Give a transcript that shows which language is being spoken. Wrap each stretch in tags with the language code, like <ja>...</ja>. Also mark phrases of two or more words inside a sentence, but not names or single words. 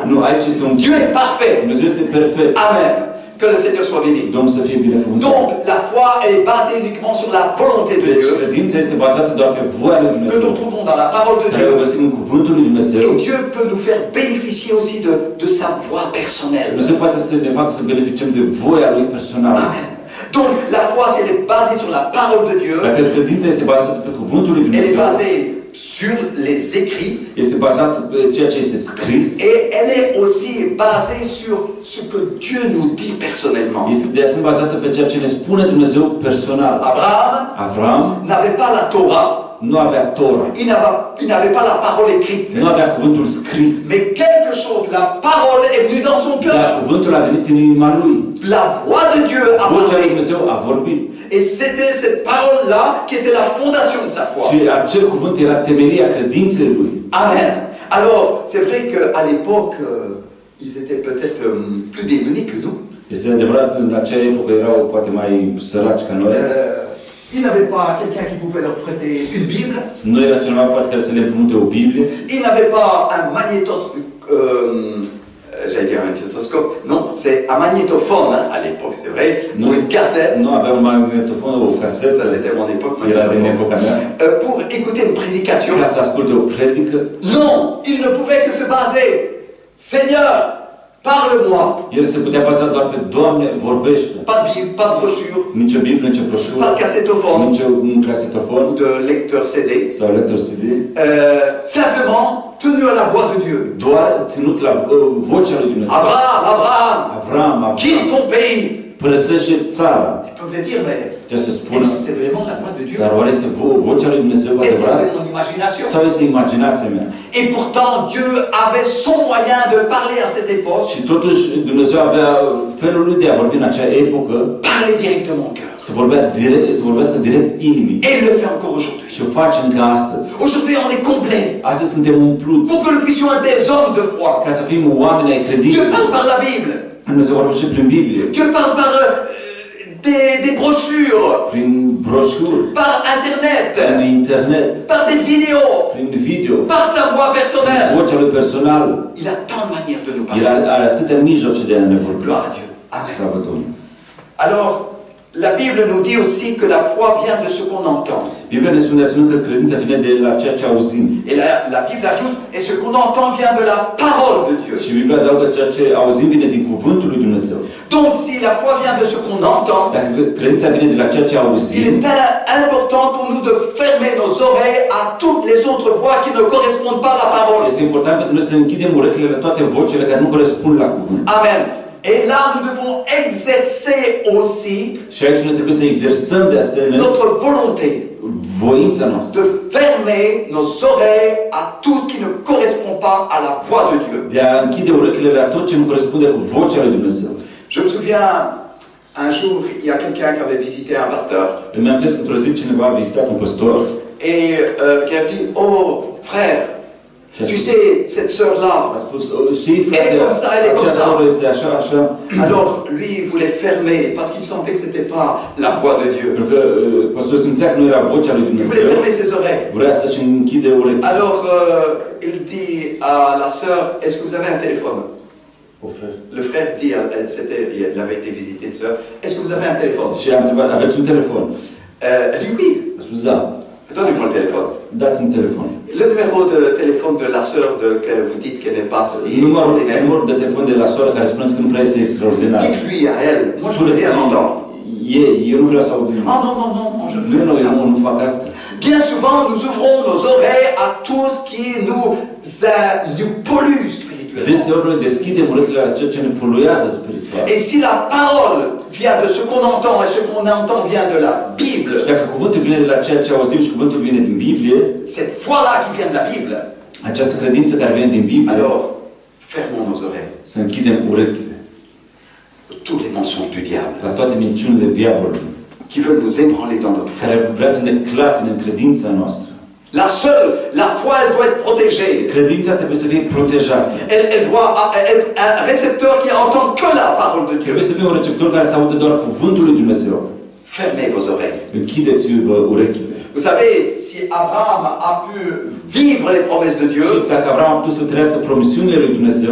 <ro>Nu, aici este un</ro> <fr>Dieu est parfait.</fr> <ro>Dumnezeu este perfect. Amen.</ro> <fr>Que le Seigneur soit béni.</fr> <ro>Domnul să fie binecuvântat.</ro> <fr>Donc, la foi est basée uniquement sur la volonté de</fr> <ro>Deci,</ro> <fr>Dieu,</fr> <ro>credința este bazată doar pe voia lui</ro> <fr>que</fr> <ro>Dumnezeu,</ro> <fr>nous trouvons dans la parole de</fr> <ro>care o</ro> <fr>Dieu.</fr> <ro>găsim în cuvântul lui Dumnezeu.</ro> <fr>Et Dieu peut nous faire bénéficier aussi de sa voix personnelle.</fr> <ro>Dumnezeu poate să ne facă să beneficiem de voia lui personală. Amen.</ro> <fr>Donc, la foi, si elle est basée sur la parole de Dieu,</fr> <ro>Dacă credința este bazată pe cuvântul lui</ro> <fr>elle est</fr> <ro>Dumnezeu,</ro> <fr>basée sur les écrits,</fr> <ro>este bazată pe ceea ce este scris,</ro> <fr>et elle est aussi basée sur ce que Dieu nous dit personnellement.</fr> <ro>este de asemenea bazată pe ceea ce ne spune Dumnezeu personal.</ro> <fr>Abraham</fr> <ro>Avram</ro> <fr>n'avait pas la Torah,</fr> <ro>nu avea Tora,</ro> <fr>il n'avait pas la parole écrite,</fr> <ro>nu avea cuvântul scris,</ro> <fr>mais quelque chose, la parole est venue dans son</fr> <ro>dar</ro> <fr>cœur.</fr> <ro>cuvântul a venit în inima lui.</ro> <fr>La voix de Dieu a</fr> <ro>Vocea lui</ro> <fr>parlé.</fr> <ro>Dumnezeu a vorbit.</ro> <fr>Et c'était cette parole-là qui était la fondation de sa foi.</fr> <ro>Și acel cuvânt era temelia credinței lui. Amen.</ro> <fr>Alors, c'est vrai qu'à l'époque, ils étaient peut-être plus démunis que nous.</fr> <ro>Este adevărat, în acea epocă erau poate mai săraci ca noi.</ro> <fr>Ils n'avaient pas quelqu'un qui pouvait leur prêter une Bible.</fr> <ro>Nu era cineva poate care să le împrumute o Biblie.</ro> <fr>Ils n'avaient pas un magnétoscope. J'allais dire un magnétoscope. Non, c'est un magnétophone hein, à l'époque, c'est vrai. Non. Ou une cassette.</fr> <ro>Nu avea un magnetofon, o casetă.</ro> <fr>Ça, c'était mon époque,</fr> <ro>Era din</ro> <fr>magnétophone.</fr> <ro>epoca mea.</ro> <fr>Pour écouter une prédication.</fr> <ro>Ca să asculte o predică.</ro> <fr>Non, il ne pouvait que se baser. Seigneur, parle-moi.</fr> <ro>El se putea baza doar pe Doamne, vorbește.</ro> <fr>Pas de Bible, pas de brochure,</fr> <ro>Nici o Biblie, nici o broșură,</ro> <fr>pas de cassettophone,</fr> <ro>nici un casetofon</ro> <fr>de lecteur CD.</fr> <ro>sau lector CD.</ro> <fr>Simplement tenu à la voix de Dieu.</fr> <ro>Doar ținut la vocea lui Dumnezeu.</ro> <fr>Abraham, Abraham,</fr> <ro>Avram,</ro> <fr>quitte ton pays.</fr> <ro>părăsește țara.</ro> <fr>Il pouvait dire, mais</fr> <ro>Ce să spună?</ro> <fr>est-ce que c'est vraiment la voix de Dieu?</fr> <ro>Dar oare este vocea lui Dumnezeu</ro> <fr>Est-ce que</fr> <ro>adevărat?</ro> <fr>c'est mon imagination?</fr> <ro>Sau este imaginația mea?</ro> <fr>Et pourtant, Dieu avait son moyen de parler à cette époque,</fr> <ro>Și totuși Dumnezeu avea felul lui de a vorbi în acea epocă,</ro> <fr>parler directement au cœur.</fr> <ro>să vorbească direct inimii.</ro> <fr>Et il le fait encore aujourd'hui.</fr> <ro>Și o face încă astăzi.</ro> <fr>Aujourd'hui, on est complet.</fr> <ro>Astăzi suntem umpluți</ro> <fr>Pour que nous puissions être des hommes de foi.</fr> <ro>ca să fim oameni ai</ro> <fr>Dieu</fr> <ro>credinței.</ro> <fr>parle par la Bible.</fr> <ro>Dumnezeu vorbește prin Biblie,</ro> <fr>Dieu parle par des brochures,</fr> <ro>prin broșuri,</ro> <fr>par Internet,</fr> <ro>prin internet,</ro> <fr>par des vidéos,</fr> <ro>prin video,</ro> <fr>par sa voix personnelle.</fr> <ro>vocea lui personală.</ro> <fr>Il a tant de manières de nous</fr> <ro>El</ro> <fr>parler.</fr> <ro>are atâtea mijloace de a ne vorbi.</ro> <fr>Gloire à Dieu. Amen.</fr> <ro>Slavă Domnului.</ro> <fr>Alors, la Bible nous dit aussi que la foi vient de ce qu'on entend.</fr> <ro>Biblia ne spune de asemenea că credința vine de la ceea ce auzim.</ro> <fr>Et la Bible ajoute, et ce qu'on entend vient de la parole de Dieu.</fr> <ro>Și Biblia adaugă ceea ce auzim vine din cuvântul lui Dumnezeu.</ro> <fr>Donc, si la foi vient de ce qu'on entend,</fr> <ro>Dacă credința vine de la ceea ce</ro> <fr>il</fr> <ro>auzim,</ro> <fr>est important pour nous de fermer nos oreilles à toutes les autres voix qui ne correspondent pas à la parole.</fr> <ro>este important pentru noi să închidem urechile la toate vocile care nu corespund la cuvânt. Amen.</ro> <fr>Et là, nous devons exercer aussi</fr> <ro>Și aici noi trebuie să exersăm de asemenea</ro> <fr>notre volonté</fr> <ro>voința noastră.</ro> <fr>de fermer nos oreilles à tout ce qui ne correspond pas à la voix de Dieu.</fr> <ro>De a închide urechile la tot ce nu corespunde cu vocea lui Dumnezeu.</ro> <fr>Je me souviens, un jour, il y a quelqu'un qui avait visité un pasteur</fr> <ro>Îmi amintesc că într-o zi cineva a vizitat un păstor</ro> <fr>et qui a dit, oh frère, tu sais, cette sœur-là.</fr> <ro>a spus, știi frate,</ro> <fr>Elle est comme ça, elle est comme</fr> <ro>acea</ro> <fr>ça.</fr> <ro>soră este așa, așa.</ro> <fr>Alors, lui, il voulait fermer parce qu'il sentait que ce n'était pas la voix de Dieu.</fr> <ro>Pentru că păstorul simțea că nu era vocea lui</ro> <fr>Il voulait</fr> <ro>Dumnezeu.</ro> <fr>fermer ses oreilles.</fr> <ro>Vrea să-și închide urechile.</ro> <fr>Alors, il dit à la sœur, est-ce que vous avez un téléphone? Le frère dit, il avait été visité une soeur, est-ce que vous avez un téléphone?</fr> <ro>Și am întrebat, aveți un telefon?</ro> <fr>Elle dit oui.</fr> <ro>A spus da.</ro> <fr>Donnez-moi le téléphone.</fr> <ro>Dați-mi telefon.</ro> <fr>Le numéro de téléphone de la sœur que vous dites qu'elle n'est pas si extraordinaire.</fr> <ro>Numărul de telefon de la soră care spuneți că nu prea este extraordinar.</ro> <fr>Dites-lui à elle. Moi, je veux rien entendre.</fr> <ro>Eu nu vreau să aud nimic.</ro> <fr>Ah non, non, non, je ne veux pas ça.</fr> <ro>Nu fac asta.</ro> <fr>Bien souvent, nous ouvrons nos oreilles à tout ce qui nous pollue spirituellement.</fr> <ro>Deseori noi deschidem urechile la ceea ce ne poluează spiritual.</ro> <fr>Et si la parole vient de ce qu'on entend et ce qu'on entend vient de la Bible,</fr> <ro>Și dacă cuvântul vine de la ceea ce auzim și cuvântul vine din Biblie,</ro> <fr>cette foi-là qui vient de la Bible,</fr> <ro>această credință care vine din Biblie,</ro> <fr>alors fermons nos oreilles</fr> <ro>să închidem urechile</ro> <fr>de tous les mensonges du diable</fr> <ro>la toate minciunile diavolului,</ro> <fr>qui veulent nous ébranler dans notre foi.</fr> <ro>care vrea să ne clatine în credința noastră.</ro> <fr>La foi, elle doit être protégée.</fr> <ro>Credința trebuie să fie protejată.</ro> <fr>Elle doit être un récepteur qui entend que la parole de Dieu.</fr> <ro>Trebuie să fie un receptor care să audă doar cuvântul lui Dumnezeu.</ro> <fr>Fermez vos oreilles.</fr> <ro>Închideți-vă urechile.</ro> <fr>Vous savez, si Abraham a pu vivre les promesses de Dieu,</fr> <ro>Știți, dacă Avram a putut să trăiască promisiunile lui Dumnezeu,</ro>